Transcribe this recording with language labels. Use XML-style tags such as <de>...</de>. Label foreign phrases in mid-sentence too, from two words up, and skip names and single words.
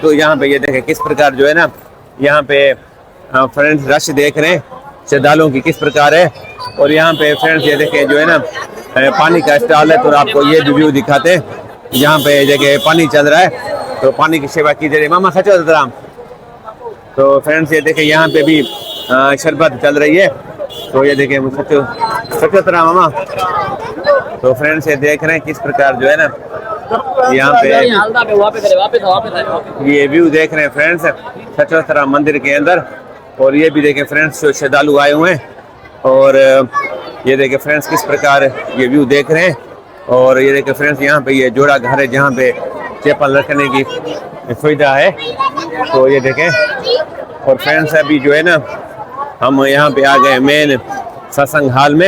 <hi>तो यहाँ पे ये देखें किस प्रकार जो है ना यहाँ पे फ्रेंड्स रश देख रहे हैं श्रद्धालुओं की किस प्रकार है। और यहाँ पे फ्रेंड्स ये देखें जो है ना पानी का स्टॉल है, तो आपको ये व्यू दिखाते हैं। यहाँ पे देखें पानी चल रहा है, तो पानी की सेवा की जा रही है। मामा सचो सतराम। तो फ्रेंड्स ये देखें यहाँ पे भी शरबत चल रही है। तो ये देखें सचो सतराम मामा। तो फ्रेंड्स ये देख रहे हैं किस प्रकार जो है ना यहाँ पे ये व्यू देख रहे हैं फ्रेंड्स सचो सतराम मंदिर के अंदर। और ये भी देखें फ्रेंड्स श्रद्धालु आए हुए हैं। और ये देखें फ्रेंड्स किस प्रकार ये व्यू देख रहे हैं। और ये देखें फ्रेंड्स यहाँ पे ये जोड़ा घर है, जहाँ पे चप्पल रखने की सुविधा है। तो ये देखें। और फ्रेंड्स अभी जो है ना हम यहाँ पे आ गए मेन सत्संग हाल में।</hi>